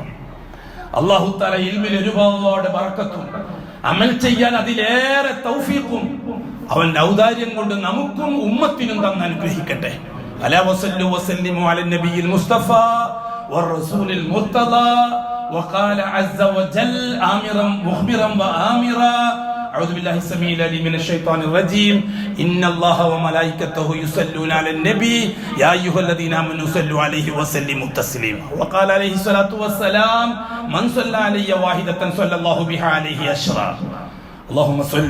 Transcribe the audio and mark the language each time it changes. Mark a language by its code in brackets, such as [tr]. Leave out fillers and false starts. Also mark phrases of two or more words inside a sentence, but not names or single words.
[ar] الله تعالى [ml] ഇൽമിൽ ഒരുപാട് ബറക്കത്തും അമൽ ചെയ്യാൻ അതിലേറെ തൗഫീഖും അവന്റെ ഔദാര്യം കൊണ്ട് നമുക്കും ഉമ്മത്തിനും തന്ന് അനുഗ്രഹിക്കട്ടെ. [ar] ألا وصلوا وسلموا على النبي المصطفى والرسول المرتضى وقال عز وجل آمرا مخبرا وآمرا أعوذ بالله السميع العليم من الشيطان الرجيم إن الله وملائكته يصلون على النبي يا أيها الذين آمنوا صلوا عليه وسلموا تسليما وقال عليه الصلاة والسلام من صلى علي واحدة صلى الله بها عليه عشرا اللهم صل